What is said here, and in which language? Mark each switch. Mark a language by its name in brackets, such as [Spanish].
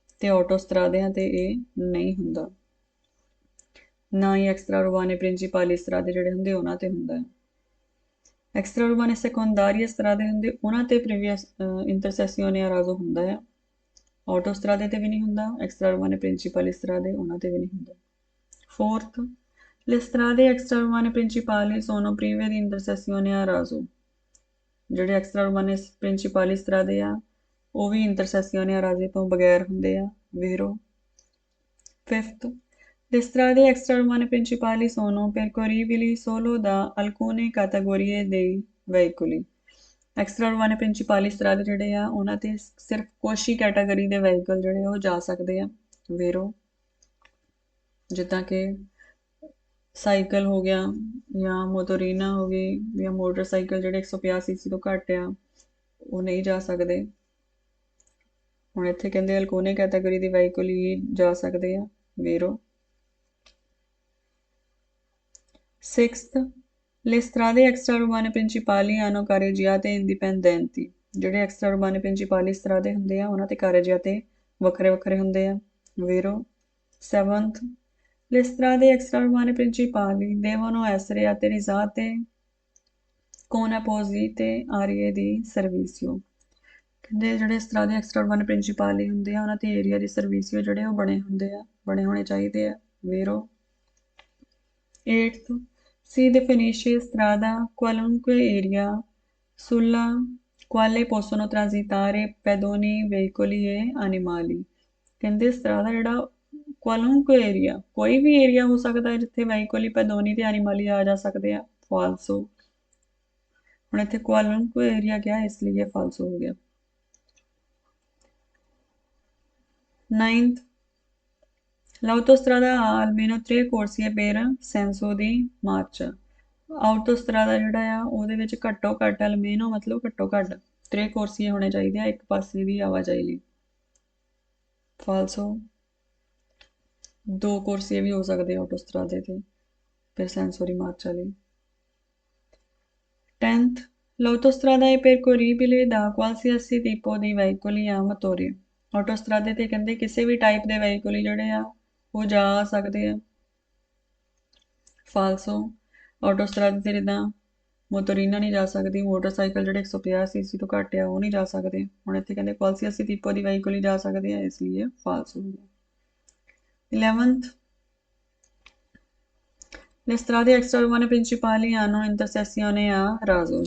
[Punjabi] ਤੇ ਆਟੋਸਟਰਾਦਿਆਂ ਤੇ ਇਹ ਨਹੀਂ ਹੁੰਦਾ, ਨਾ ਹੀ ਐਕਸਟਰਾ ਉਰਬਾਨੇ ਪ੍ਰਿੰਸੀਪਾਲੀ ਸਤਰਾਦੇ ਜਿਹੜੇ ਹੁੰਦੇ ਉਹਨਾਂ ਤੇ ਹੁੰਦਾ ਹੈ। ਐਕਸਟਰਾ ਉਰਬਾਨੇ ਸੈਕੰਡਾਰੀ ਸਤਰਾਦੇ ਹੁੰਦੇ ਉਹਨਾਂ ਤੇ ਪ੍ਰੀਵੀਅਸ ਇੰਟਰਸੈਕਸੀਓਨੇ ਆ ਰਾਜ਼ੋ ਹੁੰਦਾ ਹੈ, ਆਟੋਸਟਰਾਦੇ ਤੇ ਵੀ ਨਹੀਂ ਹੁੰਦਾ, ਐਕਸਟਰਾ ਉਰਬਾਨੇ ਪ੍ਰਿੰਸੀਪਾਲੀ ਸਤਰਾਦੇ ਉਹਨਾਂ ਤੇ ਵੀ ਨਹੀਂ ਹੁੰਦਾ। [Italian] ਫੋਰਥ, le strade extraurbane principali sono prive di intersezione a raso। [Punjabi] ਜਿਹੜੇ ਐਕਸਟਰਾ ਉਰਬਾਨੇ ਪ੍ਰਿੰਸੀਪਾਲੀ ਸਤਰਾਦੇ ਆ ਉਹ ਵੀ ਇੰਟਰਸੈਕਸੀਓਨੇ ਆ ਰਾਜ਼ੋ ਤੋਂ ਬਗੈਰ ਹੁੰਦੇ ਆ, vero। [Italian] ਫਿਫਥ, le strade extraurbane principali sono percorribili solo da alcune categorie dei veicoli। [Punjabi] Extra ਉਰਬਾਨੇ ਪ੍ਰਿੰਸੀਪਾਲੀ ਸਤਰਾਦੇ ਜਿਹੜੇ ਆ ਉਹਨਾਂ ਤੇ ਸਿਰਫ ਕੁਛ ਹੀ ਕੈਟਾਗਰੀ ਦੇ ਵਹੀਕਲ ਜਿਹੜੇ ਉਹ ਜਾ ਸਕਦੇ ਆ, vero। ਜਿੱਦਾਂ ਕਿ ਸਾਈਕਲ ਹੋ ਗਿਆ ਜਾਂ ਮੋਟੋਰੀਨਾ ਹੋ ਗਈ ਜਾਂ ਮੋਟਰਸਾਈਕਲ ਜਿਹੜੇ 150 ਸੀਸੀ ਤੋਂ ਘੱਟ ਆ ਉਹ ਨਹੀਂ ਜਾ ਸਕਦੇ। ਹੁਣ ਇੱਥੇ ਕਹਿੰਦੇ ਅਲਕੋਨੇ ਕੈਟਾਗਰੀ ਦੇ ਵਹੀਕਲ ਹੀ ਜਾ ਸਕਦੇ ਆ, vero। [Italian] ਸਿਕਸਥ, le strade extraurbane principali hanno carreggiate indipendenti। [Punjabi] ਜਿਹੜੇ ਐਕਸਟਰਾ ਉਰਬਾਨੇ ਪ੍ਰਿੰਸੀਪਾਲੀ ਸਤਰਾਦੇ ਹੁੰਦੇ ਆ ਉਹਨਾਂ ਤੇ carreggiate ਵੱਖਰੇ ਵੱਖਰੇ ਹੁੰਦੇ ਆ, vero। [Italian] ਸੈਵਨਥ, le strade extraurbane principali devono essere atterizzate con apposite aree di servizio। [Punjabi] ਕਹਿੰਦੇ ਜਿਹੜੇ ਸਤਰਾਦੇ ਐਕਸਟਰਾ ਉਰਬਾਨੇ ਪ੍ਰਿੰਸੀਪਾਲੀ ਹੁੰਦੇ ਆ ਉਹਨਾਂ ਤੇ ਏਰੀਆ ਦੀ ਸਰਵਿਸਿਓ ਜਿਹੜੇ ਉਹ ਬਣੇ ਹੁੰਦੇ ਆ, ਬਣੇ ਹੋਣੇ ਚਾਹੀਦੇ ਆ, vero। 8th, [Italian] Si definisce strada qualunque area sulla quale possono transitare pedoni, veicoli e animali। [Punjabi] ਕਹਿੰਦੇ strada ਜਿਹੜਾ [Italian] qualunque area [Punjabi] ਕੋਈ ਵੀ ਏਰੀਆ ਹੋ ਸਕਦਾ ਹੈ ਜਿੱਥੇ ਵਹੀਕਲੀ ਪੈਦੋਨੀ ਤੇ ਐਨੀਮਲੀ ਆ ਜਾ ਸਕਦੇ ਆ। ਫਾਲਸੋ। ਹੁਣ ਇੱਥੇ [Italian] qualunque area [Punjabi] ਕਿਹਾ ਇਸ ਲਈ ਇਹ ਫਾਲਸੋ ਹੋ ਗਿਆ। [Italian] 9th, l'autostrada ha almeno 3 corsie per senso di marcia। [Punjabi] ਆਊਟੋਸਟਰਾਦਾ ਜਿਹੜਾ ਆ ਉਹਦੇ ਵਿੱਚ ਘੱਟੋ ਘੱਟ ਅਲਮੀਨੋ ਮਤਲਬ ਘੱਟੋ ਘੱਟ 3 ਕੋਰਸੀਏ ਹੋਣੇ ਚਾਹੀਦੇ ਆ ਇੱਕ ਪਾਸੇ ਦੀ ਆਵਾਜਾਈ ਲਈ। ਫਾਲਸੋ। 2 ਕੋਰਸੀਏ ਵੀ ਹੋ ਸਕਦੇ ਆਊਟੋਸਟਰਾਦੇ ਤੇ [Italian] per senso di marcia [Punjabi] ਲਈ। [Italian] 10th, l'autostrada è percorribile da qualsiasi tipo di veicoli a motore। [Punjabi] ਆਊਟੋਸਟਰਾਦੇ ਤੇ ਕਹਿੰਦੇ ਕਿਸੇ ਵੀ ਟਾਈਪ ਦੇ ਵਹੀਕਲ ਜਿਹੜੇ ਆ ਉਹ ਜਾ ਸਕਦੇ ਆ। ਫਾਲਸੋ। ਆਟੋਸਟਰਾਦੇ ਤੇ ਜਿੱਦਾਂ ਮੋਟੋਰੀਨਾ ਨਹੀਂ ਜਾ ਸਕਦੀ, ਮੋਟਰਸਾਈਕਲ ਜਿਹੜੇ 150 ਸੀਸੀ ਤੋਂ ਘੱਟ ਆ ਉਹ ਨਹੀਂ ਜਾ ਸਕਦੇ। ਹੁਣ ਇੱਥੇ ਕਹਿੰਦੇ [Italian] qualsiasi tipo di veicoli [Punjabi] ਜਾ ਸਕਦੇ ਆ ਇਸ ਲਈ ਫਾਲਸ ਹੋ ਗਿਆ। [Italian] 11th, le strade extraurbane principali hanno intersezione a raso।